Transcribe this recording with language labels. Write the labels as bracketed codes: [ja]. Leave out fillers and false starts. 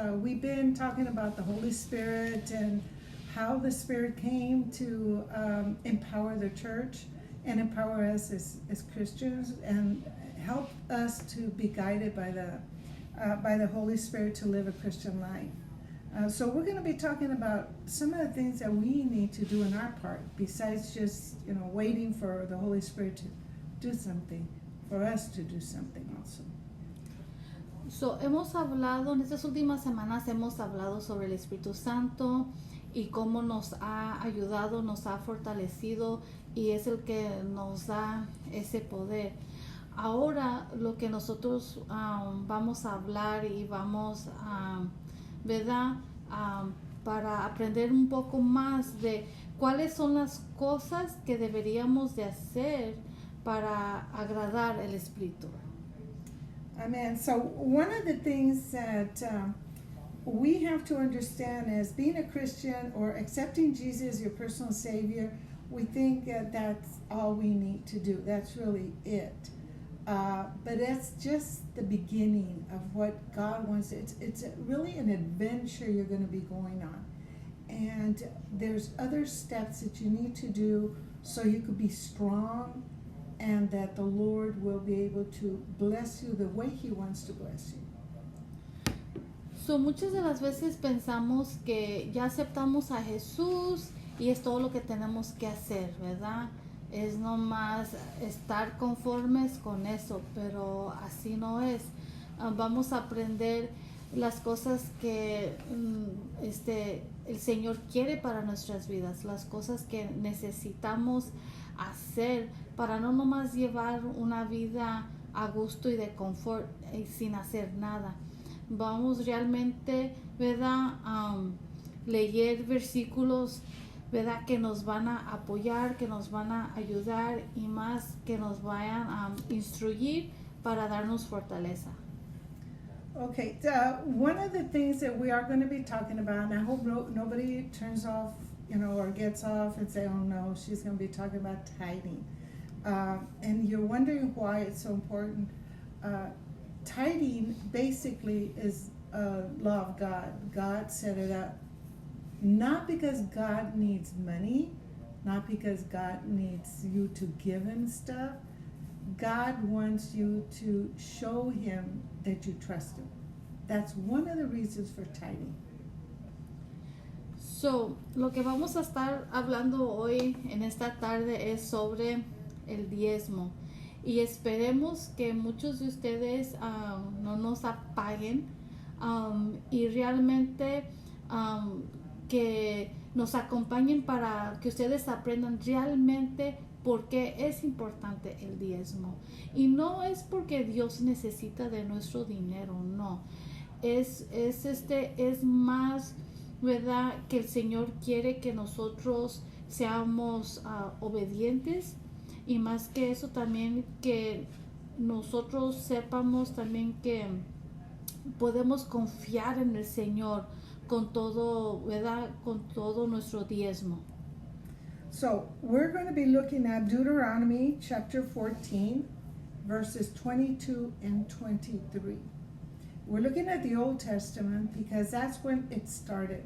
[en] We've been talking about the Holy Spirit and how the Spirit came to empower the church and empower us as Christians and help us to be guided by the Holy Spirit to live a Christian life. So we're going to be talking about some of the things that we need to do in our part, besides just waiting for the Holy Spirit to do something, for us to do something also. [es] So, hemos hablado, en estas últimas semanas hemos hablado sobre el Espíritu Santo y cómo nos ha ayudado, nos ha fortalecido y es el que nos da ese poder. Ahora lo que nosotros vamos a hablar y vamos a, ¿verdad? Para aprender un poco más de cuáles son las cosas que deberíamos de hacer para agradar el Espíritu. [en] Amen. So one of the things that we have to understand as being a Christian or accepting Jesus as your personal Savior, we think that's all we need to do. That's really it. But that's just the beginning of what God wants. It's really an adventure you're going to be going on. And there's other steps that you need to do so you could be strong and that the Lord will be able to bless you the way He wants to bless you. [es] So, muchas de las veces pensamos que ya aceptamos a Jesús y es todo lo que tenemos que hacer, ¿verdad? Es nomás estar conformes con eso, pero así no es. Vamos a aprender las cosas que el Señor quiere para nuestras vidas, las cosas que necesitamos hacer para no nomás llevar una vida a gusto y de confort y sin hacer nada. Vamos realmente, ¿verdad? Leer versículos, ¿verdad? Que nos van a apoyar, que nos van a ayudar y más que nos vayan a instruir para darnos fortaleza. [en] Okay, one of the things that we are going to be talking about, and I hope nobody turns off, or gets off and say, oh no, she's going to be talking about tithing. And you're wondering why it's so important. Tithing basically is a law of God. God set it up. Not because God needs money, not because God needs you to give Him stuff. God wants you to show Him that you trust Him. That's one of the reasons for tithing. [es] So, lo que vamos a estar hablando hoy en esta tarde es sobre el diezmo. Y esperemos que muchos de ustedes no nos apaguen y realmente que nos acompañen para que ustedes aprendan realmente por qué es importante el diezmo. Y no es porque Dios necesita de nuestro dinero, no. Es más, ¿verdad? Que el Señor quiere que nosotros seamos obedientes y más que eso también que nosotros sepamos también que podemos confiar en el Señor con todo, ¿verdad? Con todo nuestro diezmo. [en] So we're going to be looking at Deuteronomy chapter 14, verses 22 and 23. We're looking at the Old Testament because that's when it started.